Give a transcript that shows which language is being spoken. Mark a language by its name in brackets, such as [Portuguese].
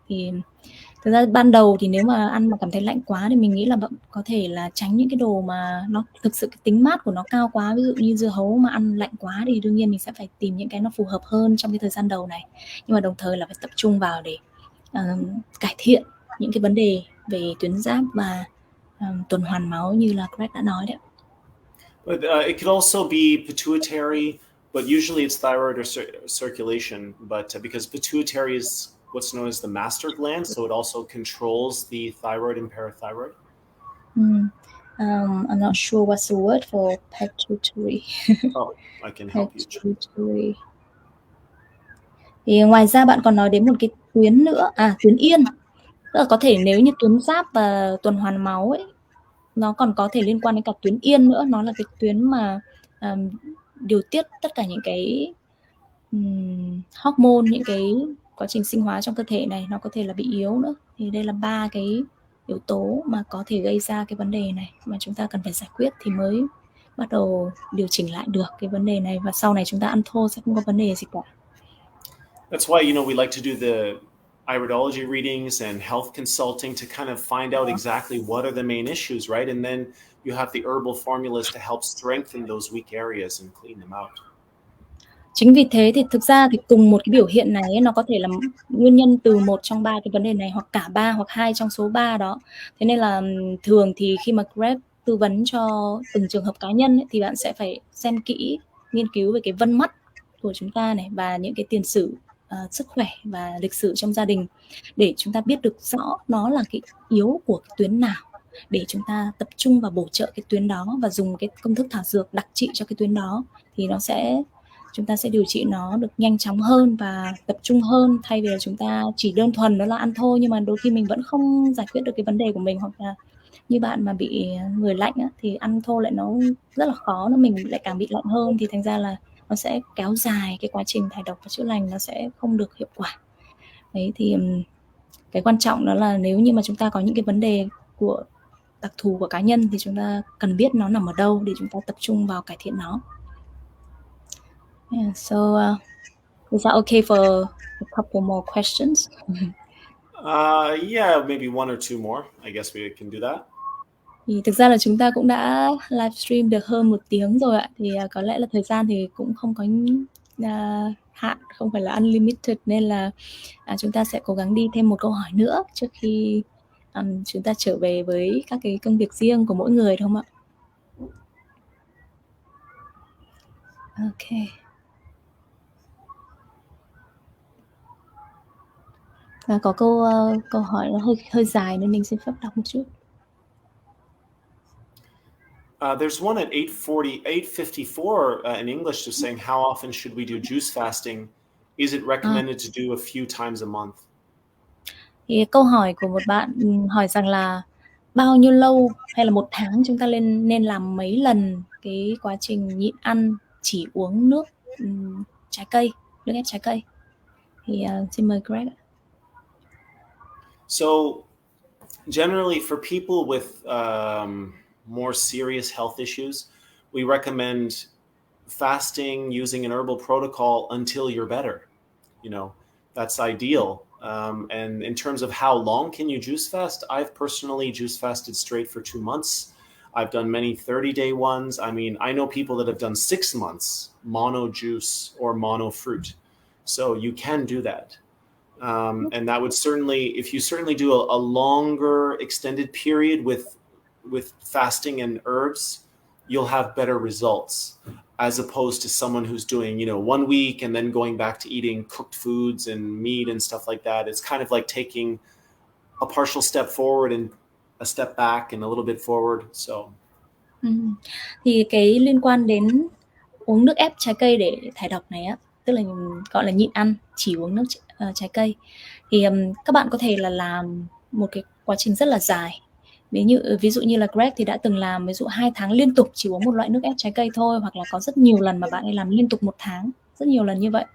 [Vietnamese] Thì thực ra ban đầu thì nếu mà ăn mà cảm thấy lạnh quá thì mình nghĩ là bạn có thể là tránh những cái đồ mà nó thực sự cái tính mát của nó cao quá, ví dụ như dưa hấu mà ăn lạnh quá thì đương nhiên mình sẽ phải tìm những cái nó phù hợp hơn trong cái thời gian đầu này. Nhưng mà đồng thời là phải tập trung vào để cải thiện những cái vấn đề về tuyến giáp và tuần hoàn máu như là Greg đã nói đấy. [English] But it could also be pituitary, but usually it's thyroid or circulation. But because pituitary is what's known as the master gland, so it also controls the thyroid and parathyroid. I'm not sure what's the word for pituitary. Oh, I can help you. Pituitary. [Vietnamese] Thì ngoài ra bạn còn nói đến một cái tuyến nữa, tuyến yên. Tức là có thể nếu như tuyến giáp và tuần hoàn máu ấy, nó còn có thể liên quan đến cả tuyến yên nữa. Nó là cái tuyến mà điều tiết tất cả những cái hormone, những cái quá trình sinh hóa trong cơ thể này, nó có thể là bị yếu nữa. Thì đây là 3 cái yếu tố mà có thể gây ra cái vấn đề này mà chúng ta cần phải giải quyết thì mới bắt đầu điều chỉnh lại được cái vấn đề này, và sau này chúng ta ăn thô sẽ không có vấn đề gì cả. [English] That's why, we like to do the iridology readings and health consulting to kind of find out exactly what are the main issues, right? And then you have the herbal formulas to help strengthen those weak areas and clean them out. [Vietnamese] Chính vì thế thì thực ra thì cùng một cái biểu hiện này ấy, nó có thể là nguyên nhân từ một trong 3 cái vấn đề này, hoặc cả 3 hoặc 2 trong số 3 đó. Thế nên là thường thì khi mà Greg tư vấn cho từng trường hợp cá nhân ấy, thì bạn sẽ phải xem kỹ, nghiên cứu về cái vân mắt của chúng ta này và những cái tiền sử sức khỏe và lịch sử trong gia đình để chúng ta biết được rõ nó là cái yếu của cái tuyến nào, để chúng ta tập trung vào bổ trợ cái tuyến đó và dùng cái công thức thảo dược đặc trị cho cái tuyến đó, thì chúng ta sẽ điều trị nó được nhanh chóng hơn và tập trung hơn, thay vì là chúng ta chỉ đơn thuần đó là ăn thôi, nhưng mà đôi khi mình vẫn không giải quyết được cái vấn đề của mình. Hoặc là như bạn mà bị người lạnh á, thì ăn thô lại nó rất là khó, mình lại càng bị lạnh hơn, thì thành ra là nó sẽ kéo dài cái quá trình thải độc và chữa lành, nó sẽ không được hiệu quả. Đấy thì cái quan trọng đó là nếu như mà chúng ta có những cái vấn đề của đặc thù của cá nhân thì chúng ta cần biết nó nằm ở đâu để chúng ta tập trung vào cải thiện nó. [English] Yeah, so is that okay for a couple more questions? Yeah, maybe one or two more. I guess we can do that. [Vietnamese] Thì thực ra là chúng ta cũng đã livestream được hơn 1 tiếng rồi ạ. Thì có lẽ là thời gian thì cũng không có hạn, không phải là unlimited, nên là chúng ta sẽ cố gắng đi thêm một câu hỏi nữa trước khi chúng ta trở về với các cái công việc riêng của mỗi người, đúng không ạ? Ok. Và có câu hỏi nó hơi dài nên mình xin phép đọc một chút. [English] There's one at 854 in English just saying, how often should we do juice fasting? Is it recommended to do a few times a month? [Vietnamese] Thì câu hỏi của một bạn hỏi rằng là bao nhiêu lâu hay là 1 tháng chúng ta nên làm mấy lần cái quá trình nhịn ăn, chỉ uống nước trái cây, nước ép trái cây. Thì xin mời Greg. [English] So generally for people with more serious health issues, we recommend fasting using an herbal protocol until you're better. That's ideal. And in terms of how long can you juice fast, I've personally juice fasted straight for 2 months. I've done many 30-day ones. I mean, I know people that have done 6 months mono juice or mono fruit. So you can do that. And that would certainly, if you certainly do a longer extended period with fasting and herbs, you'll have better results as opposed to someone who's doing, 1 week and then going back to eating cooked foods and meat and stuff like that. It's kind of like taking a partial step forward and a step back and a little bit forward. So [Vietnamese] thì cái liên quan đến uống nước ép trái cây để thải độc này á, tức là gọi là nhịn ăn, chỉ uống nước trái cây, thì các bạn có thể là làm một cái quá trình rất là dài. Ví dụ như là Greg thì đã từng làm ví dụ 2 tháng liên tục chỉ uống một loại nước ép trái cây thôi, hoặc là có rất nhiều lần mà bạn ấy làm liên tục 1 tháng, rất nhiều lần như vậy.